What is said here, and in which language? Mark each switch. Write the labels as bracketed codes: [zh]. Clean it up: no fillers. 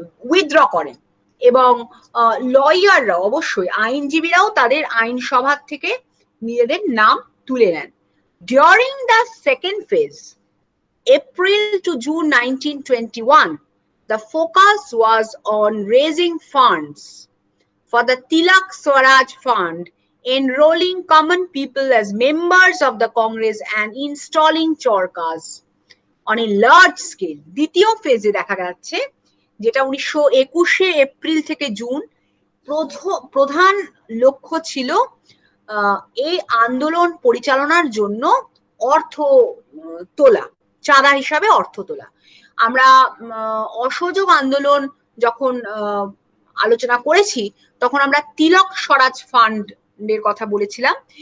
[bn] Withdraw করেন এবং লয়াররা, অবশ্যই আইনজীবীরাও তাদের আইনসভা থেকে নিজেদের নাম তুলে নেন। [en] During the second phase, April to June 1921, the focus was on raising funds for the Tilak Swaraj Fund, enrolling common people as members of the Congress and installing chorkas on a large scale. [bn] দ্বিতীয় ফেজে দেখা যাচ্ছে, যেটা 1921 April থেকে June, প্রধান লক্ষ্য ছিল এই আন্দোলন পরিচালনার জন্য অর্থ তোলা, চাঁদা হিসাবে অর্থ তোলা। আমরা অসহযোগ আন্দোলন যখন আলোচনা করেছি তখন আমরা তিলক স্বরাজ ফান্ডের কথা বলেছিলাম।